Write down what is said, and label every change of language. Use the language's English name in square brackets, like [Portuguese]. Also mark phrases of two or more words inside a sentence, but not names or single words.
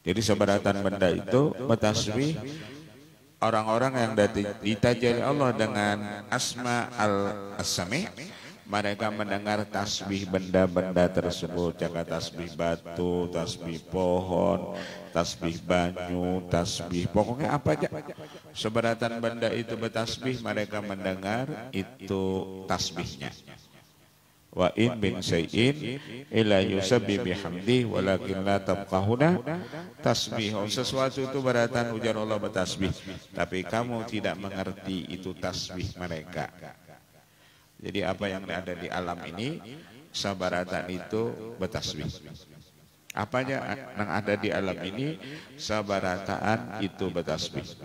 [Indonesian] Jadi sebaratan benda itu bertasbih. Orang-orang yang ditajali Allah dengan asma al-sami, mereka mendengar tasbih benda-benda tersebut. [Banjar] Jaga tasbih batu, tasbih pohon, tasbih banyu, tasbih pokoknya apa aja. Sebaratan benda itu bertasbih, mereka mendengar itu tasbihnya. [Arabic] وإن من شيء إلا يسبح بحمده ولكن لا تفقهون تسبيحهم. [Banjar] Sesuatu itu beratan ujar Allah bertasbih, tapi kamu tidak mengerti itu tasbih mereka. Jadi apa yang ada di alam ini, sabaratan itu bertasbih. Apa aja yang ada di alam ini, sabarataan itu bertasbih.